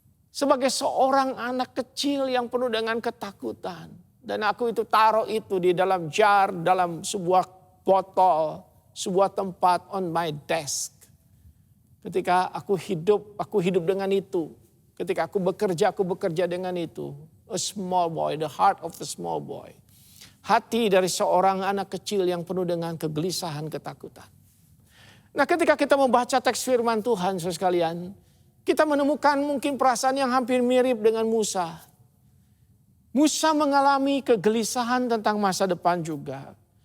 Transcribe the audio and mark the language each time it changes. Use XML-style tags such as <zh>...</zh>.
<id>sebagai seorang anak kecil yang penuh dengan ketakutan. Dan aku itu taruh itu di dalam jar, dalam sebuah botol, sebuah tempat</id> <en>on my desk.</en> <id>Ketika aku hidup dengan itu. Ketika aku bekerja dengan itu.</id> <en>A small boy, the heart of a small boy.</en> <id>Hati dari seorang anak kecil yang penuh dengan kegelisahan, ketakutan. Nah, ketika kita membaca teks firman Tuhan, saudara sekalian, kita menemukan mungkin perasaan yang hampir mirip dengan Musa. Musa mengalami kegelisahan tentang masa depan juga.</id>